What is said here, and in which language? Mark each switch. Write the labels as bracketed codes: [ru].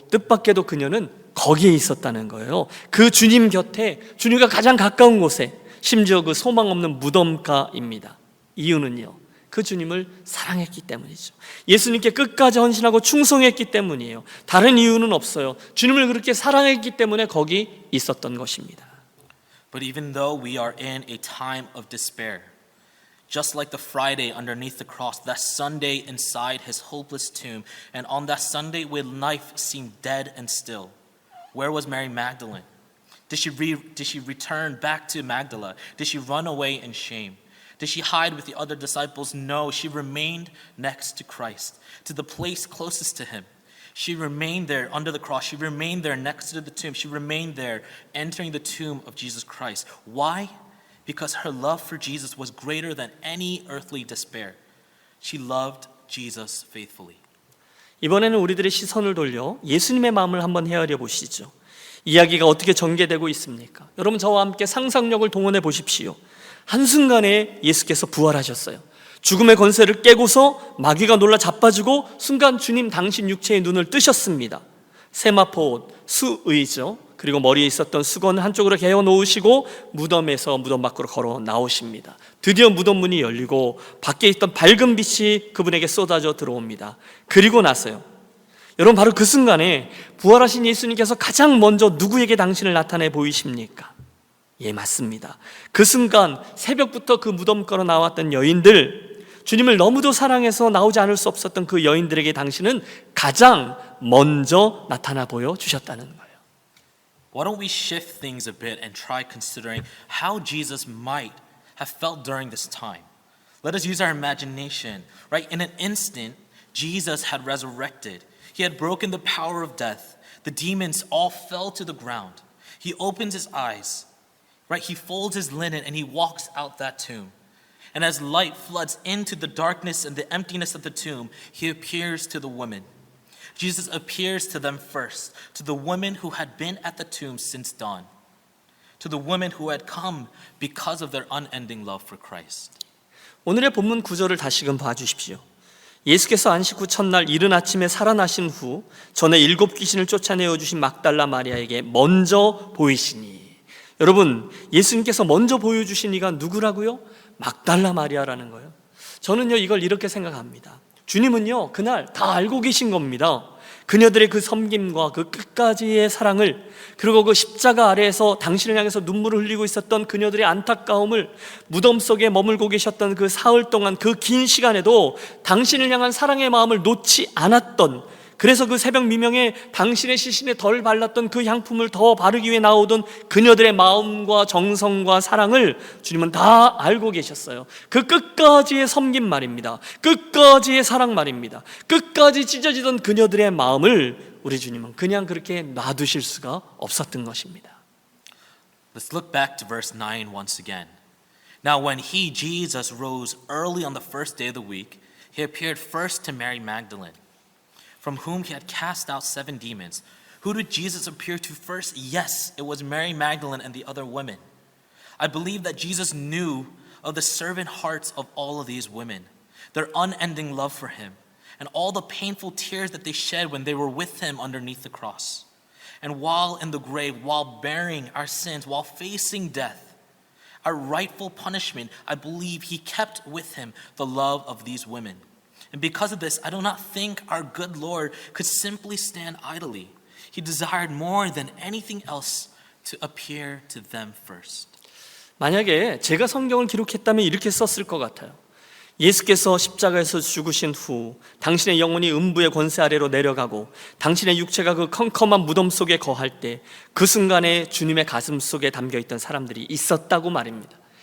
[ko] 뜻밖에도 그녀는 거기에 있었다는 거예요. 그 주님 곁에, 주님과 가장 가까운 곳에, 심지어 그 소망 없는 무덤가입니다. 이유는요, 그 주님을 사랑했기 때문이죠. 예수님께 끝까지 헌신하고 충성했기 때문이에요. 다른 이유는 없어요. 주님을 그렇게 사랑했기 때문에 거기 있었던 것입니다. [en] But even though we are in a time of despair, just like the Friday underneath the cross, that Sunday inside his hopeless tomb, and on that Sunday when life seemed dead and still, where was Mary Magdalene? Did she return back to Magdala? Did she run away in shame? Did she hide with the other disciples? No, she remained next to Christ, to the place closest to him. She remained there under the cross. She remained there next to the tomb. She remained there entering the tomb of Jesus Christ. Why? Because her love for Jesus was greater than any earthly despair. She loved Jesus faithfully. [ko] 이번에는 우리들의 시선을 돌려 예수님의 마음을 한번 헤아려 보시죠. 이야기가 어떻게 전개되고 있습니까? 여러분 저와 함께 상상력을 동원해 보십시오. 한순간에 예수께서 부활하셨어요. 죽음의 권세를 깨고서 마귀가 놀라 자빠지고 순간 주님 당신 육체의 눈을 뜨셨습니다. 세마포 옷, 수의죠. 그리고 머리에 있었던 수건을 한쪽으로 개어 놓으시고 무덤에서 무덤 밖으로 걸어 나오십니다. 드디어 무덤 문이 열리고 밖에 있던 밝은 빛이 그분에게 쏟아져 들어옵니다. 그리고 나서요, 여러분 바로 그 순간에 부활하신 예수님께서 가장 먼저 누구에게 당신을 나타내 보이십니까? 예, 맞습니다. 그 순간 새벽부터 그 무덤가로 나왔던 여인들, 주님을 너무도 사랑해서 나오지 않을 수 없었던 그 여인들에게 당신은 가장 먼저 나타나 보여주셨다는 거예요. [en] Why don't we shift things a bit and try considering how Jesus might have felt during this time? Let us use our imagination, right? In an instant, Jesus had resurrected. He had broken the power of death. The demons all fell to the ground. He opens his eyes, right? He folds his linen and he walks out that tomb. And as light floods into the darkness and the emptiness of the tomb, he appears to the women. Jesus appears to them first, to the women who had been at the tomb since dawn, to the women who had come because of their unending love for Christ. [ko] 오늘의 본문 구절을 다시금 봐주십시오. 예수께서 안식 후 첫날 이른 아침에 살아나신 후 전에 7 귀신을 쫓아내어 주신 막달라 마리아에게 먼저 보이시니, 여러분 예수님께서 먼저 보여주신 이가 누구라고요? 막달라 마리아라는 거예요. 저는요 이걸 이렇게 생각합니다. 주님은요 그날 다 알고 계신 겁니다. 그녀들의 그 섬김과 그 끝까지의 사랑을, 그리고 그 십자가 아래에서 당신을 향해서 눈물을 흘리고 있었던 그녀들의 안타까움을, 무덤 속에 머물고 계셨던 그 사흘 동안 그 긴 시간에도 당신을 향한 사랑의 마음을 놓지 않았던, 그래서 그 새벽 미명에 당신의 시신에 덜 발랐던 그 향품을 더 바르기 위해 나오던 그녀들의 마음과 정성과 사랑을 주님은 다 알고 계셨어요. 그 끝까지의 섬김 말입니다. 끝까지의 사랑 말입니다. 끝까지 찢어지던 그녀들의 마음을 우리 주님은 그냥 그렇게 놔두실 수가 없었던 것입니다. [en] Let's look back to verse 9 once again. Now when he, Jesus, rose early on the first day of the week, he appeared first to Mary Magdalene, from whom he had cast out 7 demons. Who did Jesus appear to first? Yes, it was Mary Magdalene and the other women. I believe that Jesus knew of the servant hearts of all of these women, their unending love for him, and all the painful tears that they shed when they were with him underneath the cross. And while in the grave, while bearing our sins, while facing death, our rightful punishment, I believe he kept with him the love of these women. And because of this, I do not think our good Lord could simply stand idly. He desired more than anything else to appear to them first. [ko] 만약에 제가 성경을 기록했다면 이렇게 썼을 것 같아요. 예수께서 십자가에서 죽으신 후 당신의 영혼이 음부의 권세 아래로 내려가고 당신의 육체가 그 컴컴한 무덤 속에 거할 때 그 순간에 주님의 가슴 속에 담겨있던 사람들이 있었다고 말입니다.